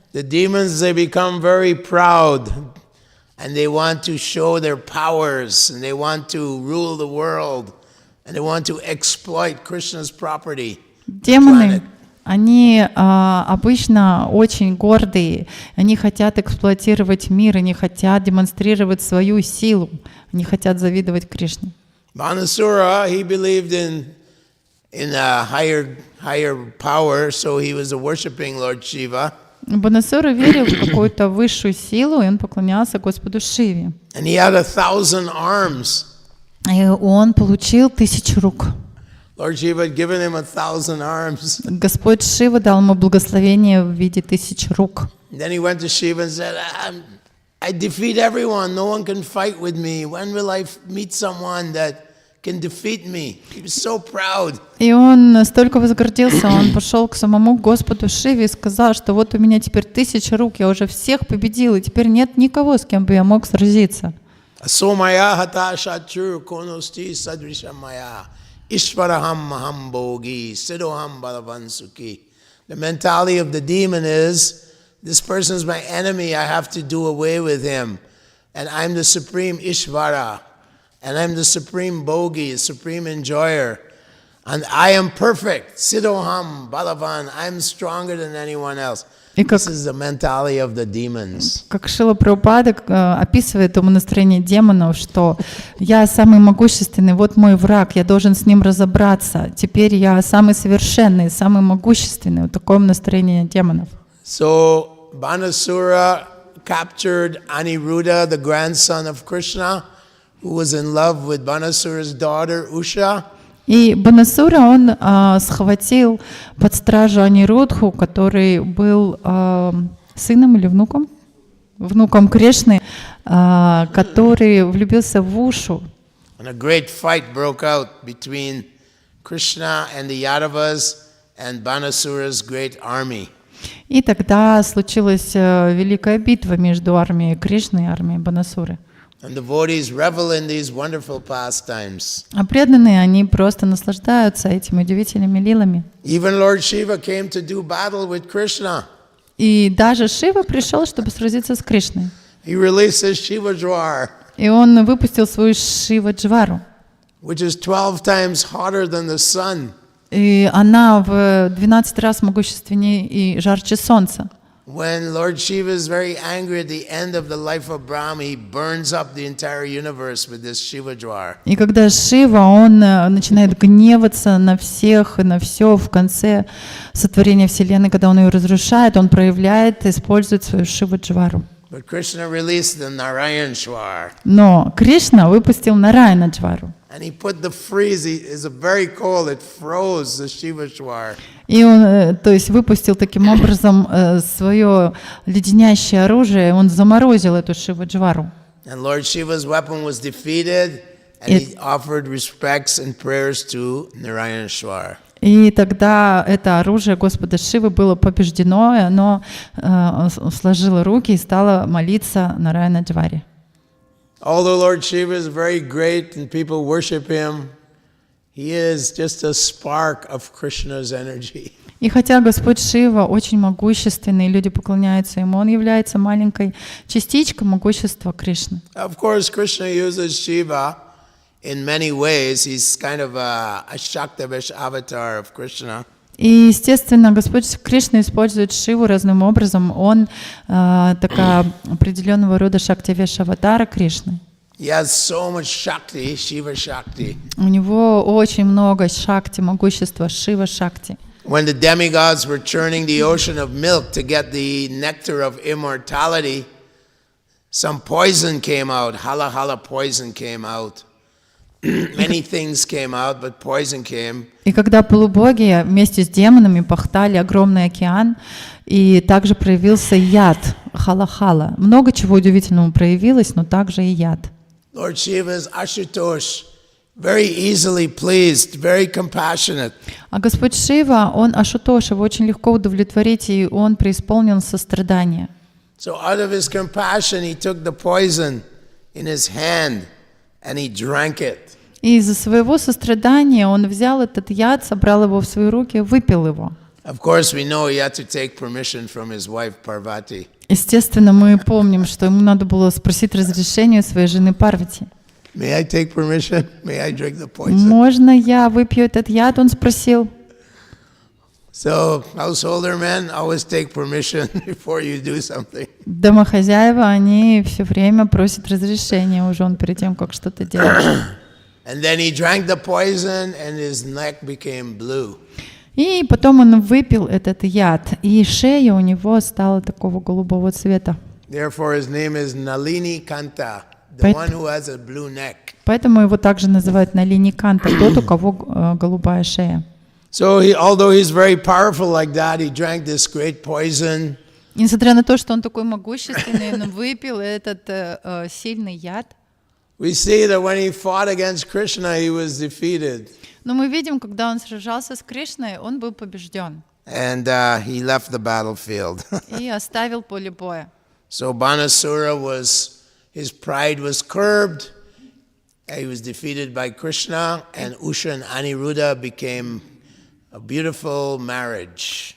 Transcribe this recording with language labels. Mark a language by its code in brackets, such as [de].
[en] The demons, they become very proud, and they want to show their powers, and they want to rule the world, and they want to exploit Krishna's property. [ru] Демоны, они обычно очень гордые, они хотят эксплуатировать мир, они хотят демонстрировать свою силу, они хотят завидовать Кришне. [en] Banasura, he believed in a higher power, so he was worshiping Lord Shiva. [ru] Банасура верил в какую-то высшую силу, и он поклонялся Господу Шиве. [en] And he had 1,000 arms. [ru] И он получил 1000 рук. [en] Lord Shiva had given him 1,000 arms. [ru] Господь Шива дал ему благословение в виде 1000 рук. [en] Then he went to Shiva and said, I defeat everyone. No one can fight with me. When will I meet someone that can defeat me? He was so proud. [ru] И он настолько возгордился, он пошел к самому Господу Шиве и сказал, что вот у меня теперь 1000 рук, я уже всех победил, и теперь нет никого, с кем бы я мог сразиться. [sa] Asomaya hata shatru konosti sadrishamaya. Ishvaraham maham bogi, siddhoham balavan sukhi. [en] The mentality of the demon is, this person is my enemy, I have to do away with him. And I'm the supreme Ishvara. And I'm the supreme bogi, supreme enjoyer. And I am perfect. [sa] Siddhoham, Balavan, [en] I'm stronger than anyone else. [ru] И как, [en] This is the mentality of the demons. [ru] как Шрила Прабхупада описывает умонастроение демонов, что я самый могущественный, вот мой враг, я должен с ним разобраться. Теперь я самый совершенный, самый могущественный. Вот такое настроение демонов. [en] So Banasura captured Aniruddha, the grandson of Krishna, who was in love with Banasura's daughter Usha. [ru] И Банасура, он схватил под стражу Анирудху, который был сыном или внуком? Внуком Кришны, который влюбился в Ушу. [en] And a great fight broke out between Krishna and the Yadavas and Banasura's great army. [ru] И тогда случилась великая битва между армией Кришны и армией Банасуры. [en] And devotees revel in these wonderful pastimes. [ru] А преданные, они просто наслаждаются этими удивительными лилами. [en] Even Lord Shiva came to do battle with Krishna. [ru] И даже Шива пришел, чтобы сразиться с Кришной. [en] He released his Shiva Jwar, [ru] И он выпустил свою Шива-джвару. [en] which is 12 times hotter than the sun. [ru] И она в 12 раз могущественнее и жарче солнца. [en] When Lord Shiva is very angry at the end of the life of Brahma, he burns up the entire universe with this Shiva Jwar. [ru] И когда Шива, он начинает гневаться на всех и на все в конце сотворения Вселенной, когда он ее разрушает, он проявляет, использует свою Шива-джвару. [en] But Krishna released the Narayan Jwar. [ru] Но Кришна выпустил Нараяна-джвару. [en] And he put the freeze, it's very cold, it froze the Shiva Jwar. [ru] И он, то есть, выпустил таким образом свое леденящее оружие, он заморозил эту Шива-джвару. [en] And Lord Shiva's weapon was defeated, and he offered respects and prayers to Narayan Jwar. [ru] И тогда это оружие Господа Шивы было побеждено, и оно сложило руки и стало молиться Нараяна-джваре. [en] Although Lord Shiva is very great and people worship him, he is just a spark of Krishna's energy. [ru] И хотя Господь Шива очень могущественный, люди поклоняются Ему, Он является маленькой частичкой могущества Кришны. [en] Of course, Krishna uses Shiva in many ways. He's kind of a Shaktavish avatar of Krishna. [ru] И, естественно, Господь Кришна использует Шиву разным образом. Он такая определенного рода шактивеш-аватара Кришны. [en] He has so much Shakti, Shiva Shakti. [ru] У него очень много шакти, могущества, Шива-шакти. [en] When the demigods were churning the ocean of milk to get the nectar of immortality, some poison came out, hala poison came out. Many things came out, but poison came. [ru] И когда полубоги вместе с демонами пахтали огромный океан, и также проявился яд, хала-хала. Много чего удивительного проявилось, но также и яд. [en] Lord Shiva is Ashutosh, very easily pleased, very compassionate. [ru] А Господь Шива, он Ашутош, его очень легко удовлетворить, и он преисполнен сострадания. [en] So out of his compassion, he took the poison in his hand and he drank it. [ru] И из-за своего сострадания он взял этот яд, собрал его в свои руки, выпил его. [en] Of course, we know he had to take permission from his wife Parvati. [ru] Естественно, мы помним, что ему надо было спросить разрешение у своей жены Парвати. [en] May I take permission? May I drink the poison? [ru] Можно я выпью этот яд? Он спросил. [en] So, householder men always take permission before you do something. [ru] Домохозяева, они все время просят разрешения у жен перед тем, как что-то делать. [en] And then he drank the poison and his neck became blue. [ru] И потом он выпил этот яд, и шея у него стала такого голубого цвета. [en] Therefore, his name is Nalini Kanta, the one who has a blue neck. [ru] Поэтому его также называют Налини Канта, тот, у кого голубая шея. [en] So, although he's very powerful like that, he drank this great poison. [ru] Несмотря на то, что он такой могущественный, он выпил этот сильный яд. [en] We see that when he fought against Krishna, he was defeated. [ru] Но мы видим, когда он сражался с Кришной, он был побежден. [en] And he left the battlefield. [ru] И оставил поле боя. [en] So Banasura his pride was curbed. He was defeated by Krishna, and Usha and Aniruddha became a beautiful marriage.